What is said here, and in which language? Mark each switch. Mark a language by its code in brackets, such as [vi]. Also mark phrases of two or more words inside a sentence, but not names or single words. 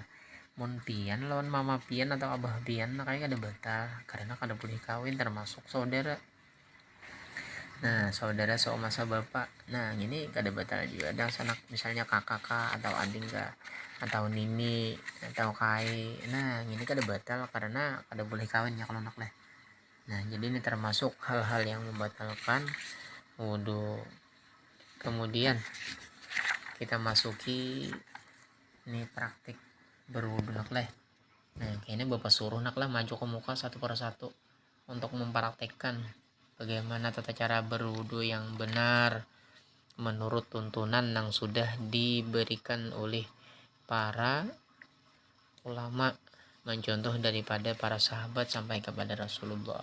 [bjn] Mun pian lawan mama pian atau abah pian nakai kada batal karena kada boleh kawin, termasuk saudara. Nah, saudara seoma bapak. Nah, ini kada batal juga. Ada sanak misalnya kakak atau adik atau nini atau kai. Nah, ini kada batal karena kada boleh kawin ya kalau anak leh. [id] Nah, jadi ini termasuk hal-hal yang membatalkan wudhu. [bjn] Kemudian kita masuki ini praktik berwudhu nak leh. [id] Nah, kayaknya bapak suruh nak lah maju ke muka satu persatu untuk mempraktekkan bagaimana tata cara berwudhu yang benar menurut tuntunan yang sudah diberikan oleh para ulama, mencontoh daripada para sahabat sampai kepada Rasulullah.